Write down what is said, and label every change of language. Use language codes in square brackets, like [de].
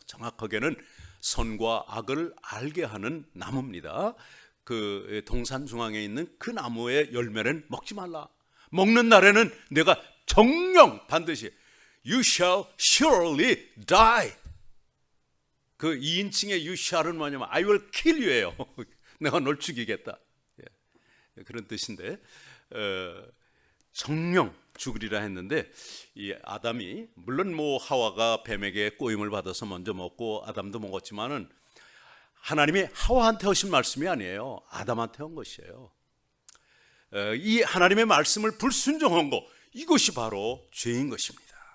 [ko] 정확하게는 선과 악을 알게 하는 나무입니다. 그 동산 중앙에 있는 그 나무의 열매는 먹지 말라. 먹는 날에는 내가 정령 반드시 [en] You shall surely die. [ko] 그 2인칭의 you shall은 뭐냐면 [en] I will kill you [ko] 예요. 내가 널 죽이겠다. 그런 뜻인데 정령 죽으리라 했는데 이 아담이 물론 뭐 하와가 뱀에게 꼬임을 받아서 먼저 먹고 아담도 먹었지만은 하나님이 하와한테 하신 말씀이 아니에요. 아담한테 한 것이에요. 이 하나님의 말씀을 불순종한 거, 이것이 바로 죄인 것입니다.